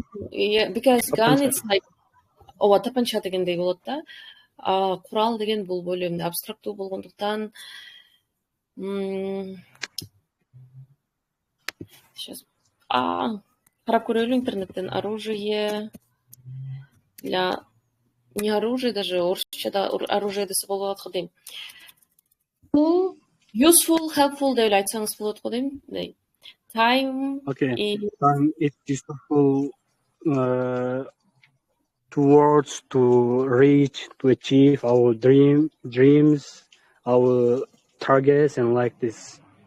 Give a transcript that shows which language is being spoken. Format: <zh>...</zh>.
<en>Yeah, because gun it's like</en> <ky>тапанча дегендей болот да. Курал деген бул бөлүмдө абстрактуу болгондуктан</ky> <ru>сейчас</ru> <ky>карап көрөлү интернеттен.</ky> <ru>Оружие для не оружие,</ru> <ky>даже орусчада оружие десе болот го дейм.</ky> <en>Useful, helpful</en> <ky>деп айтсаңыз болот го дейм.</ky> <en>Time Time is useful towards to reach, to achieve our dreams, our targets, and like this.</en>